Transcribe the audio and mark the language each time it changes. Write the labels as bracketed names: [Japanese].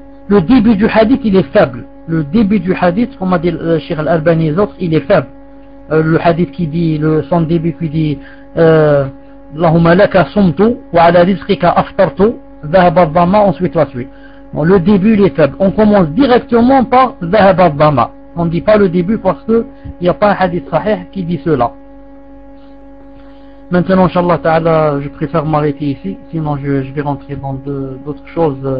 [French] Le début du hadith, il est faible. Le début du hadith, comme a dit le Cheikh Al-Albani et les autres, il est faible. Le hadith qui dit, son début qui dit, [Arabic] اللهم لك صمت وعلى رزقك أفطرت ذهب الظما [French] ensuite la suite. Bon, le début il est faible. On commence directement par [Arabic] ذهب الظما. [French] On ne dit pas le début parce que il n'y a pas un hadith sahih qui dit cela. Maintenant, inshallah ta'ala, je préfère m'arrêter ici, sinon je vais rentrer dans d'autres choses.